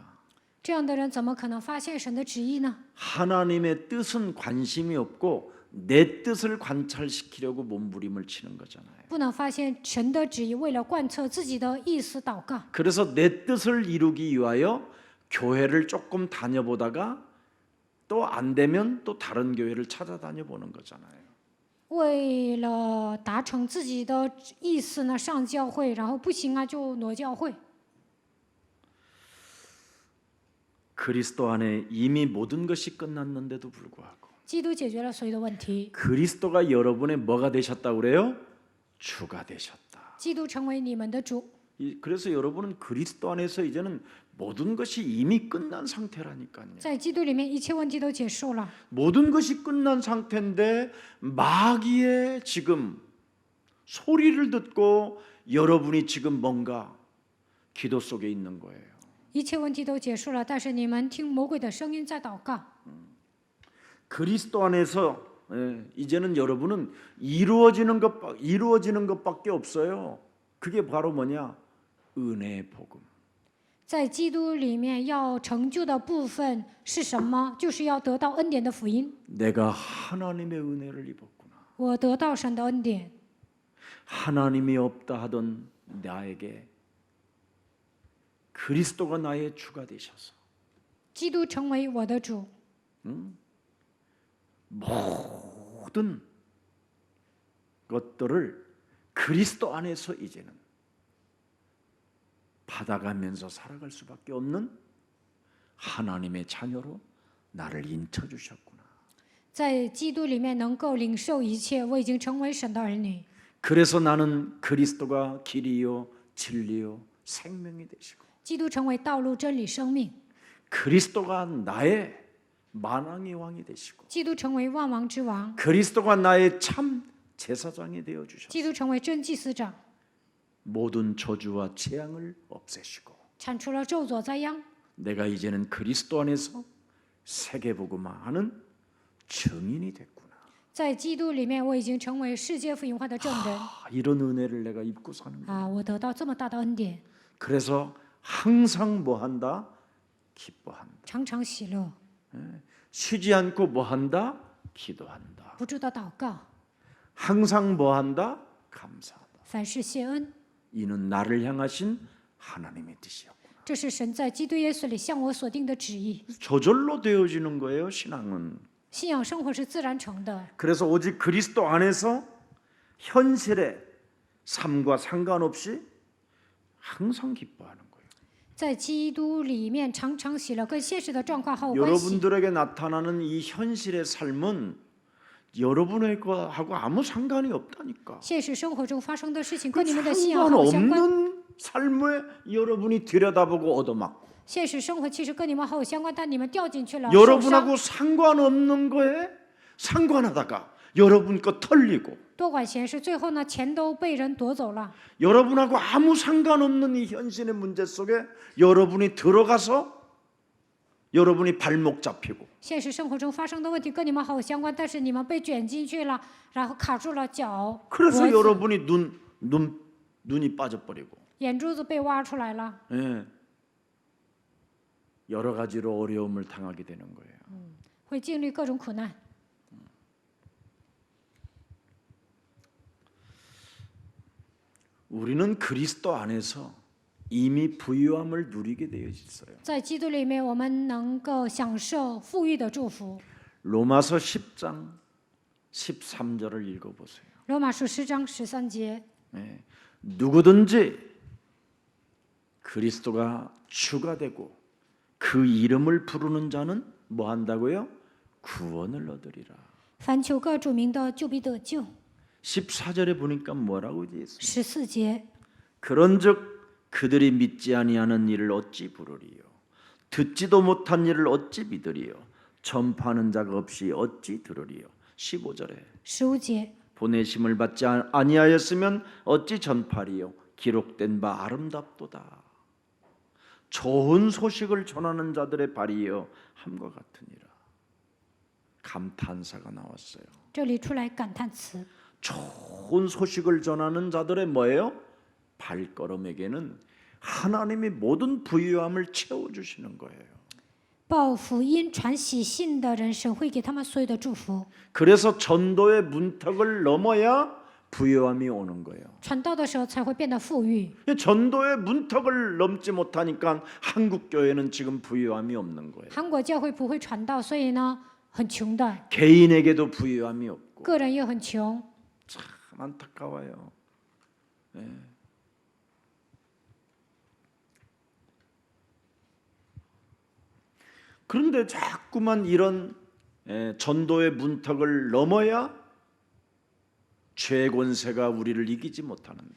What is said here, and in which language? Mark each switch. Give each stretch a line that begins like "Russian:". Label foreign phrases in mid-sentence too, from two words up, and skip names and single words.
Chinese: 这样的人怎么可能发现神的旨意呢？
Korean: 하나님의 뜻은 관심이 없고 내 뜻을 관찰시키려고 몸부림을 치는 거잖아요.
Chinese: 不能发现神的旨意，为了贯彻自己的意思祷告。
Korean: 그래서 내 뜻을 이루기 위하여 교회를 조금 다녀보다가 또 안 되면 또 다른 교회를 찾아다녀 보는 거잖아요.
Chinese: 为了达成自己的意思呢，上教会，然后不行啊就挪教会。
Korean: 그리스도 안에 이미 모든 것이 끝났는데도 불구하고
Chinese: 基督解决了所有的问题，
Korean: 그리스도가 여러분의 뭐가 되셨다고 그래요? 주가 되셨다.
Chinese: 基督成为你们的主。
Korean: 그래서 여러분은 그리스도 안에서 이제는 모든 것이 이미 끝난 상태라니까요.
Chinese: 在基督里面，一切问题都结束了。
Korean: 모든 것이 끝난 상태인데 마귀의 지금 소리를 듣고 여러분이 지금 뭔가 기도 속에 있는 거예요.
Chinese: 一切问题都结束了，但是你们听魔鬼的声音在祷告。
Korean: 그리스도 안에서 이제는 여러분은 이루어지는 것밖에 없어요. 그게 바로 뭐냐? 은혜의 복음.
Chinese: 在基督里面要成就的部分是什么？就是要得到恩典的福音。
Korean: 내가 하나님의 은혜를 입었구나.
Chinese: 我得到神的恩典，
Korean: 하나님이 없다 하던 나에게 그리스도가 나의 주가 되셔서
Chinese: 基督成为我的主，
Korean: 모든 것들을 그리스도 안에서 이제는 받아가면서 살아갈 수밖에 없는 하나님의 자녀로 나를 인쳐 주셨구나.
Chinese: 在基督里面能够领受一切，我已经成为神的儿女。
Korean: 그래서 나는 그리스도가 길이요 진리요 생명이 되시고
Chinese: 基督成为道路、真理、生命。
Korean: 그리스도가 나의 만왕의 왕이 되시고
Chinese: 基督成为万王之王，
Korean: 그리스도가 나의 참 제사장이 되어 주셨고
Chinese: 基督成为真祭司长，
Korean: 모든 저주와 재앙을 없애시고
Chinese: 铲除了咒诅灾殃。
Korean: 내가 이제는 그리스도 안에서 세계복음화하는 증인이 됐구나.
Chinese: 在基督里面，我已经成为世界福音化的证人
Korean: 이런 은혜를 내가 입고 사는 거야.
Chinese: 啊！我得到这么大的恩典，
Korean: 그래서 항상 뭐 한다? 기뻐한다.
Chinese: 常常喜乐，
Korean: 쉬지 않고 뭐 한다? 기도한다.
Chinese: 不住的祷告，
Korean: 항상 뭐 한다? 감사하다.
Chinese: 凡事谢恩。
Korean: 이는 나를 향하신 하나님의 뜻이었구나.
Chinese: 这是神在基督耶稣里向我所定的旨意。
Korean: 저절로 되어지는 거예요, 신앙은.
Chinese: 信仰生活是自然成的，
Korean: 그래서 오직 그리스도 안에서 현실의 삶과 상관없이 항상 기뻐하는 거예요.
Chinese: 在基督里面常常喜乐，跟现实的状况毫无关系。
Korean: 여러분들에게 나타나는 이 현실의 삶은 여러분의 거하고 아무 상관이 없다니까.
Chinese: 现实生活中发生的事情跟你们的信仰毫无相关。
Korean: 상관없는 삶에 여러분이 들여다보고 얻어맞고
Chinese: 现实生活其实跟你们毫无相关，但你们掉进去了，受伤。
Korean: 여러분하고 상관없는 거에 상관하다가 여러분 거 털리고
Chinese: 多管闲事，最后呢，钱都被人夺走了。
Korean: 여러분하고 아무 상관없는 이 현실의 문제 속에 여러분이 들어가서 여러분이 발목 잡히고
Chinese: 现实生活中发生的问题跟你们毫无相关，但是你们被卷进去了，然后卡住了脚，
Korean: 그래서
Chinese: 脖子
Korean: 여러분이 눈이 빠져버리고
Chinese: 眼珠子被挖出来了，
Korean: 예, 여러 가지로 어려움을 당하게 되는 거예요.
Chinese: 会经历各种苦难。
Korean: 우리는 그리스도 안에서 이미 부유함을 누리게 되어 있어요.
Chinese: 在基督里面，我们能够享受富裕的祝福。
Korean: 로마서 10장 13절을 읽어보세요.
Chinese: 罗马书10章13节，
Korean: 예, 누구든지 그리스도가 주가 되고 그 이름을 부르는 자는 뭐 한다고요? 구원을 얻으리라.
Chinese: 凡求个主名的，就必得救。
Korean: 14절에 보니까 뭐라고 되어 있어요?
Chinese: 14节，
Korean: 그런즉 그들이 믿지 아니하는 일을 어찌 부르리요? 듣지도 못한 일을 어찌 믿으리요? 전파하는 자가 없이 어찌 들으리요? 15절에
Chinese: 15节，
Korean: 보내심을 받지 아니하였으면 어찌 전파리요? 기록된 바 아름답도다. 좋은 소식을 전하는 자들의 발이여 함과 같으니라. 감탄사가 나왔어요.
Chinese: 这里出来感叹词。
Korean: 좋은 소식을 전하는 자들의 뭐예요? 발걸음에게는 하나님이 모든 부유함을 채워주시는 거예요.
Chinese: 报福音、传喜信的人，神会给他们所有的祝福。
Korean: 그래서 전도의 문턱을 넘어야 부요함이 오는 거예요.
Chinese: 传道的时候才会变得富裕。
Korean: 전도의 문턱을 넘지 못하니까 한국 교회는 지금 부요함이 없는 거예요.
Chinese: 韩国教会不会传道，所以呢很穷的，
Korean: 개인에게도 부요함이 없고
Chinese: 个人也很穷。
Korean: 참 안타까워요. 예. 그런데 자꾸만 이런 전도의 문턱을 넘어야 죄 권세가 우리를 이기지 못하는데